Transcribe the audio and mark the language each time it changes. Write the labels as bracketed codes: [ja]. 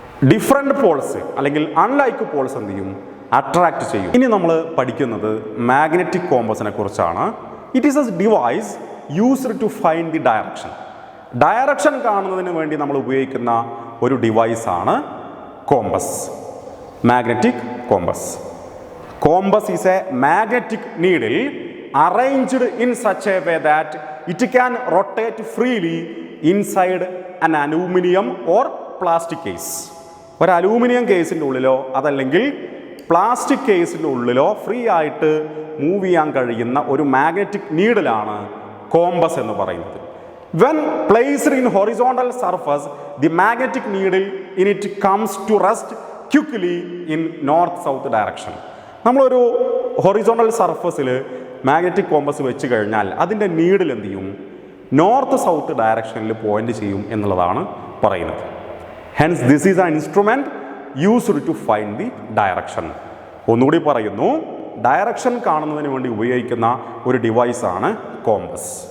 [ml] Different Paul's അല്ലെങ്കിൽ unlike Paul's എന്ത് ചെയ്യും? അട്രാക്ട് ചെയ്യും. ഇനി നമ്മൾ പഠിക്കുന്നത് മാഗ്നറ്റിക് കോമ്പസിനെ കുറിച്ചാണ്. [en] It is a device used to find the direction. [ml] Direction കാണുന്നതിന് വേണ്ടി നമ്മൾ ഉപയോഗിക്കുന്ന ഒരു ഡിവൈസാണ് compass, magnetic compass. [en] Compass is a magnetic needle arranged in such a way that it can rotate freely inside an aluminum or plastic case. [ml] ഒരു aluminium കേസിൻ്റെ ഉള്ളിലോ അതല്ലെങ്കിൽ plastic കേസിൻ്റെ ഉള്ളിലോ free ആയിട്ട് മൂവ് ചെയ്യാൻ കഴിയുന്ന ഒരു മാഗ്നറ്റിക് നീഡിലാണ് കോമ്പസ് എന്ന് പറയുന്നത്. [en] When placed in horizontal surface, the magnetic needle in it comes to rest quickly in north-south direction. [ml] നമ്മളൊരു ഹൊറിസോണ്ടൽ സർഫസിൽ മാഗ്നറ്റിക് കോമ്പസ് വെച്ച് കഴിഞ്ഞാൽ അതിൻ്റെ നീഡിൽ എന്ത് ചെയ്യും? നോർത്ത് സൗത്ത് ഡയറക്ഷനിൽ പോയിന്റ് ചെയ്യും എന്നുള്ളതാണ് പറയുന്നത്. [en] Hence this is an instrument used to find the direction. [ml] ഒന്നുകൂടി പറയുന്നു, ഡയറക്ഷൻ കാണുന്നതിന് വേണ്ടി ഉപയോഗിക്കുന്ന ഒരു ഡിവൈസാണ് കോമ്പസ്.